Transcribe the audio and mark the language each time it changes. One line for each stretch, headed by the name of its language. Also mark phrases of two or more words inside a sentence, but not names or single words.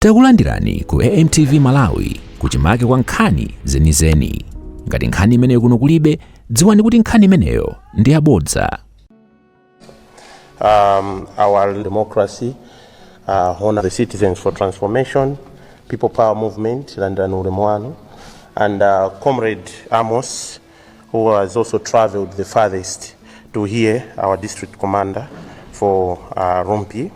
Nyanja: Takulandirani ku AMTV Malawi kuchimake kwa nkhani zenizeni. Ngati nkhani imeneyo kuno kulibe, dziwani kuti nkhani imeneyo ndi yabodza.
English: Our democracy, honor the Citizens for Transformation, People Power Movement, London Uremwano, and Comrade Amos, who has also traveled the farthest to hear our district commander for Rompi.